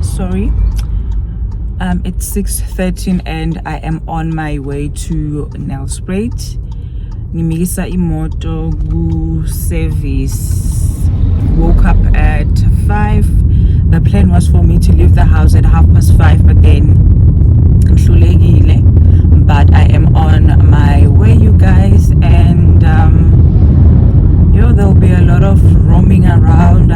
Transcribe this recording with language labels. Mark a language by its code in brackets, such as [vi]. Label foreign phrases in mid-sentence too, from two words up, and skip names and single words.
[en] sorry. It's 6:13 and I am on my way to Nelspruit. [zu] Ngimisa imoto ku service. [en] Woke up at 5. The plan was for me to leave the house at 5:30, but then but I am on my way, you guys, and there'll be a lot of roaming around.